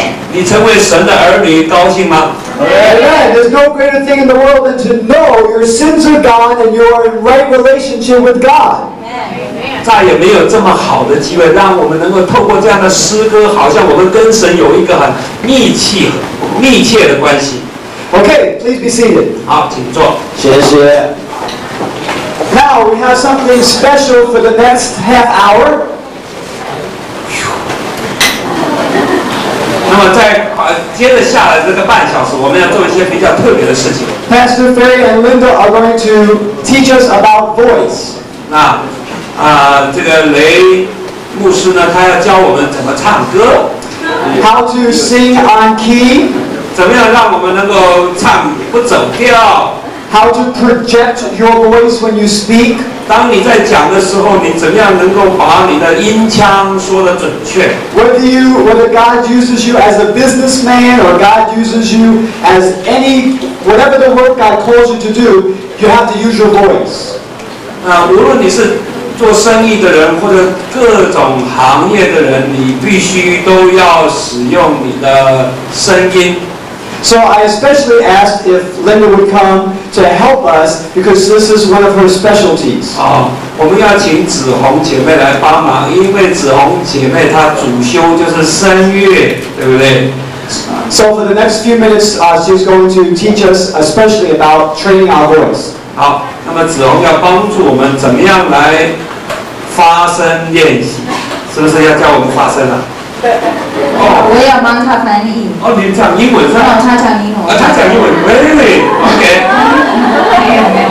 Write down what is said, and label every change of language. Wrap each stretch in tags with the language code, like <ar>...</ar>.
<zh>你成为神的儿女，高兴吗？</zh> <en>Amen. There's no greater thing in the world than to know your sins are gone and you are in right relationship with God.</en> <zh>再也没有这么好的机会，让我们能够透过这样的诗歌，好像我们跟神有一个很密切的关系。</zh> <en>Okay, please be seated.</en> <zh>好，请坐。谢谢.</zh> <en>Now we have something special for the next half hour.</en> <zh>那么在接着下来这个半小时，我们要做一些比较特别的事情。</zh> <en>Pastor Ferry and Linda are going to teach us about voice.</en> <zh>那这个雷牧师呢，他要教我们怎么唱歌，</zh> <en>How to sing on key.</en> <zh>怎么样让我们能够唱不走调。</zh> <en>How to project your voice when you speak.</en> <zh>当你在讲的时候，你怎么样能够把你的音腔说得准确？</zh> <en>Whether God uses you as a businessman or God uses you as whatever the work God calls you to do, you have to use your voice.</en> <zh>无论你是做生意的人或者各种行业的人，你必须都要使用你的声音。</zh> <en>So I especially asked if Linda would come to help us because this is one of her specialties.</en> <zh>我们要请子红姐妹来帮忙，因为子红姐妹她主修就是声乐，对不对？</zh> <en>So for the next few minutes, she's going to teach us especially about training our voice.</en> <zh>好，那么子红要帮助我们怎么样来发声练习，是不是要教我们发声啊？我也要帮他翻译。你讲英文是吧？他讲英文。他讲英文 ，</zh> <en>really OK。</en> <zh>没有。</zh>